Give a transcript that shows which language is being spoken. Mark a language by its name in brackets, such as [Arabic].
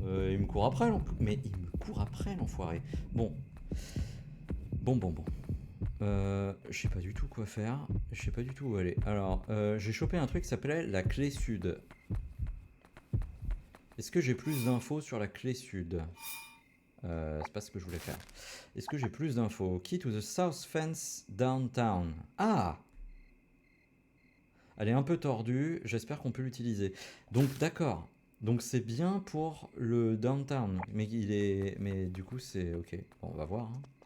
[French] Il me court après, mais il me court après, l'enfoiré. Bon. Bon. Je sais pas du tout quoi faire. Je sais pas du tout où aller. Alors, j'ai chopé un truc qui s'appelait la clé sud. Est-ce que j'ai plus d'infos sur la clé sud? C'est pas ce que je voulais faire. Est-ce que j'ai plus d'infos? [English] Key to the south fence downtown. Ah! [French] Elle est un peu tordue, j'espère qu'on peut l'utiliser. Donc d'accord. Donc c'est bien pour le downtown. Mais il est. Mais du coup c'est. Ok. Bon, on va voir. Hein.